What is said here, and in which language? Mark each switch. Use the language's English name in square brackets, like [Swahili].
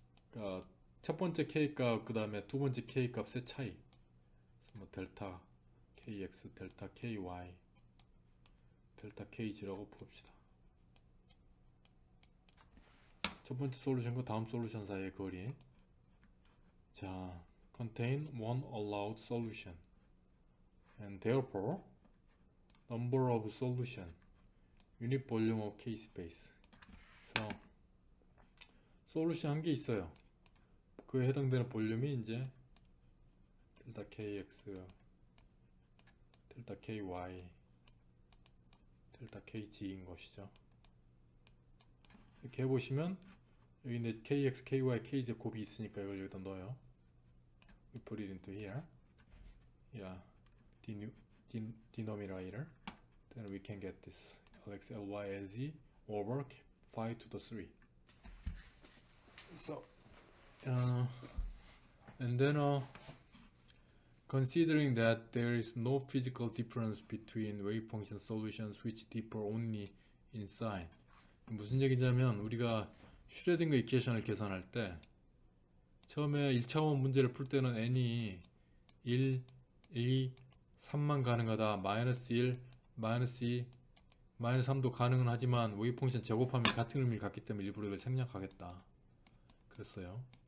[Korean] 그러니까 첫 번째 k 값, 그 다음에 두 번째 k 값의 차이. 뭐 델타 kx, 델타 ky, 델타 kg라고 부릅시다. 첫 번째 솔루션과 다음 솔루션 사이의 거리. [English] 자, contain one allowed solution and therefore number of solution unit volume of k space. [Korean] 그래서 솔루션 한 개 있어요. 그에 해당되는 볼륨이 이제 델타 kx, 델타 ky, 델타 kg인 것이죠. 이렇게 해보시면 여기 이제 kx, ky, kz 곱이 있으니까 이걸 여기다 넣어요. [English] We put it into here. Yeah, denominator. Then we can get this lx, ly, lz over 5 to the 3. So, and then considering that there is no physical difference between wave function solutions which differ only in sign. [Korean] 무슨 얘기냐면 우리가 슈레딩거 이퀘이션을 계산할 때 처음에 1차원 문제를 풀 때는 n이 1, 2, 3만 가능하다. 마이너스 1, 마이너스 2, 마이너스 3도 가능은 하지만 웨이브 펑션 제곱하면 같은 의미를 갖기 때문에 일부러 이걸 생략하겠다. 그랬어요.